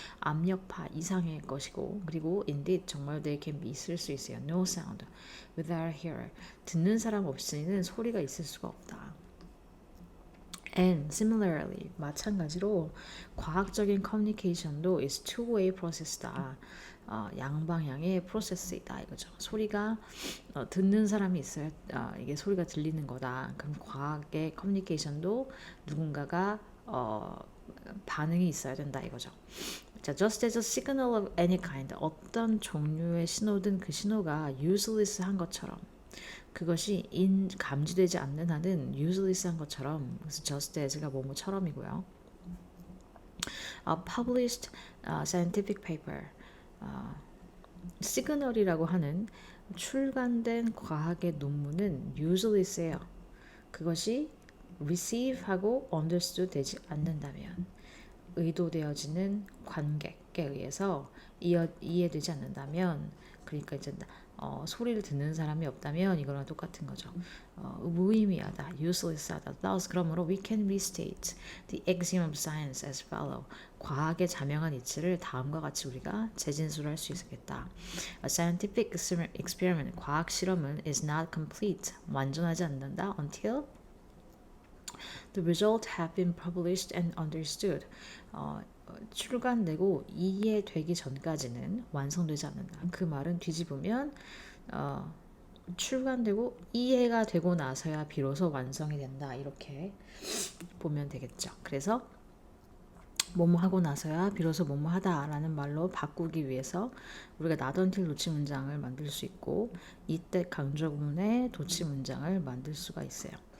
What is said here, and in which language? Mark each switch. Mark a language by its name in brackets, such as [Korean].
[Korean] 압력파 이상의 것이고, 그리고 indeed 정말 [English] they can be [Korean] 있을 수 있어요. [English] No sound without a hearer. [Korean] 듣는 사람 없이는 소리가 있을 수가 없다. [English] And similarly, [Korean] 마찬가지로 과학적인 커뮤니케이션도 [English] is two-way process다. [Korean] 양방향의 프로세스이다 이거죠. 소리가 듣는 사람이 있어야 이게 소리가 들리는 거다. 그럼 과학의 커뮤니케이션도 누군가가 반응이 있어야 된다 이거죠. 자, [English] just as a signal of any kind, [Korean] 어떤 종류의 신호든 그 신호가 useless한 것처럼, 그것이 감지되지 않는 한은 useless한 것처럼, 그래서 just as가 뭐뭐처럼이고요. [English] Published scientific paper, [Korean] 시그널이라고 하는 출간된 과학의 논문은 useless해요. 그것이 receive하고 understood 되지 않는다면, 의도되어지는 관객에 의해서 이해되지 않는다면, 그러니까 이제 소리를 듣는 사람이 없다면 이거랑 똑같은 거죠. 무의미하다, useless하다. [English] Thus, [Korean] 그러므로 [English] we can restate the axiom of science as follow. [Korean] 과학의 자명한 이치를 다음과 같이 우리가 재진술할 수 있겠다. [English] A scientific experiment, [Korean] 과학 실험은 [English] is not complete, [Korean] 완전하지 않는다 [English] until the result have been published and understood. [Korean] 출간되고 이해되기 전까지는 완성되지 않는다. 그 말은 뒤집으면 출간되고 이해가 되고 나서야 비로소 완성이 된다. 이렇게 보면 되겠죠. 그래서 뭐뭐 하고 나서야 비로소 뭐뭐 하다라는 말로 바꾸기 위해서 우리가 not until 도치 문장을 만들 수 있고 이때 강조문의 도치 문장을 만들 수가 있어요.